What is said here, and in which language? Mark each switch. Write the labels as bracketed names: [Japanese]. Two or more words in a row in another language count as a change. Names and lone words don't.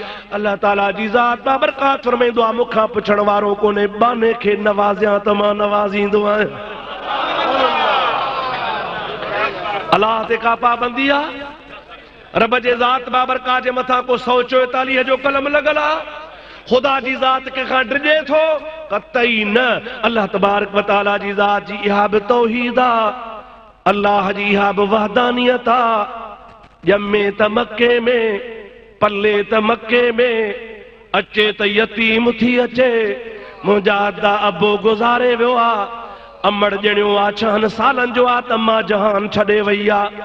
[Sindhi] अल्लाह ताला जी ज़ात बाबरकात फरमाईंदो आहे मूंखां पुछण वारो कोन्हे, बाने खे नवाज़ियां त मां नवाज़ींदो आहियां। अल्लाह ते का पाबंदी आहे? रब जे ज़ात बाबरकात जे मथां को 144 जो कलम लॻल आहे। खुदा जी ज़ात कंहिंखां डिॼे थो? कतई न। अल्लाह [Arabic] تبارك وتعالى [Sindhi] जी ज़ात जी इहा बि तौहीद आहे, अल्लाह जी इहा बि वहदानियत आहे। ॼमे त मके में, पले त मके में, अचे त यतीम थी अचे। मुंहिंजा अदा अबो गुज़ारे वियो आहे, अमड़ ॼणियो आहे 6 सालनि जो आहे त मां जहान छॾे वई आहे।